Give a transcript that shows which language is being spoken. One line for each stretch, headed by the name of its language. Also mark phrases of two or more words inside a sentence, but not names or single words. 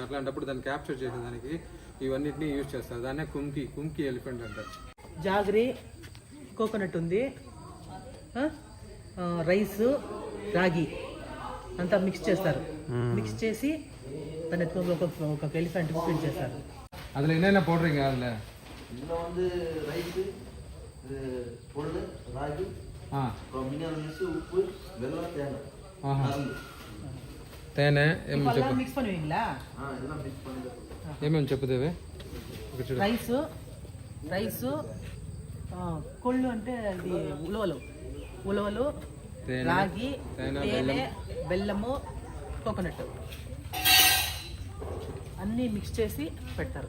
Telugu: అట్లాంటప్పుడు దాన్ని క్యాప్చర్ చేసేదానికి ఇవన్నిటిని యూజ్ చేస్తారు. దాన్నే కుంకి ఎలిఫెంట్ అంటారు.
English: jaggery, coconut
Telugu: ఉంది, రైస్, రాగి అంతా మిక్స్ చేస్తారు. మిక్స్ చేసి దాన్ని ఒక
English: elephant feed
Telugu: చేస్తారు.
Tamil: அதில் என்னென்ன போடுறீங்க? அதில் இதில் வந்து ரைஸு, பொருள், ராகி, மினரல் உப்பு, வெல்லம், தேங்காய், மருந்து.
Telugu: తేనె
Tamil: మిక్స్ பண்ணுவீங்களா? இதெல்லாம் மிக்ஸ் பண்ணி
Telugu: ఏమేమి చెప్పుదేవే? రైసు, కొళ్ళు అంటే అది ఉలవలు, రాగి, తేనె, బెల్లము, కోకోనట్ అన్నీ మిక్స్ చేసి పెడతారు.